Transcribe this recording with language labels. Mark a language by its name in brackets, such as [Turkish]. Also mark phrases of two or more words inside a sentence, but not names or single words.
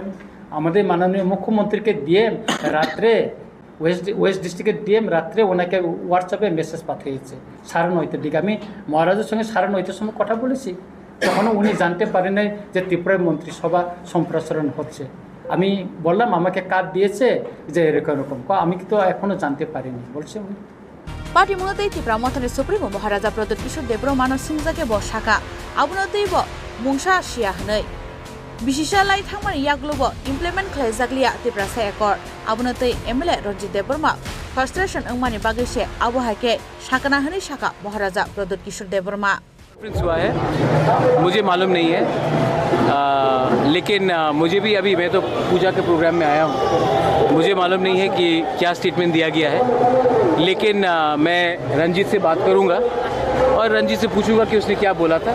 [Bangla] আমাদের মাননীয় মুখ্যমন্ত্রীকে দিয়ে রাত্রে ওয়েস্ট ডিস্ট্রিক্টের ডিএম রাত্রে ওনাকে হোয়াটসঅ্যাপে মেসেজ পাঠিয়েছে 9:30 দিকে। আমি মহারাজের সঙ্গে 9:30 সময় কথা বলেছি, তখনও উনি জানতে পারেন নাই যে ত্রিপুরায় মন্ত্রিসভা সম্প্রসারণ হচ্ছে। আমি বললাম আমাকে কার্ড দিয়েছে যে এরকম, আমি তো এখনও জানতে পারিনি বলছে উনি। [Kok Borok] पार्टी मुनतै त्रिपुरा मथानि सुप्रिमो महाराजा प्रदीप किशोर देबरमानो सिंजाके बसाका आबुनतैब मुंसा शिया हनै बिशिशालाय थांमानि याग्लोब इमप्लिमेन्ट खालायजाग्लिया त्रिपुरा सायकर आबुनतै एमएलए रंजित देबरमा फ्रस्ट्रेशन अंगमानि बागैसे आबहाके साकना हनै साका महाराजा प्रदीप किशोर देबरमा [Hindi] हुआ है मुझे मालूम नहीं है, लेकिन मुझे भी अभी, मैं तो पूजा के प्रोग्राम में आया हूँ, मुझे मालूम नहीं है कि क्या स्टेटमेंट दिया गया है। लेकिन मैं रंजीत से बात करूँगा और रंजीत से पूछूंगा कि उसने क्या बोला था।